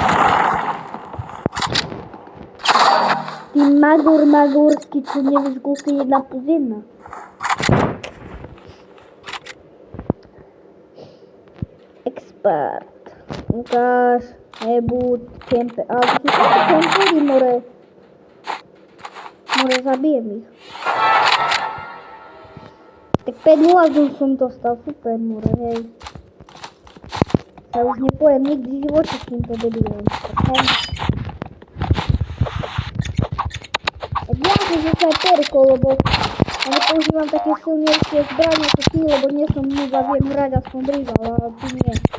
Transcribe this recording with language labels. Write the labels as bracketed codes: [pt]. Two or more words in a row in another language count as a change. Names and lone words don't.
[cs] Ty magorský, co nevíš, kolik je 1+1. Expert. Ukáž, nebuď, kempe. Ale to jsou kempery, [sk] more. More, zabijem ich. Tak 5-0 som dostal, super, more, hej. Ja už nepojem nikdy v živote s týmto debilom. Ja som snajperko, lebo ja nepoužívam také silnejšie zbranie ako ty, lebo nie som nuda, viem hrať aspoň rival, ale ty nie.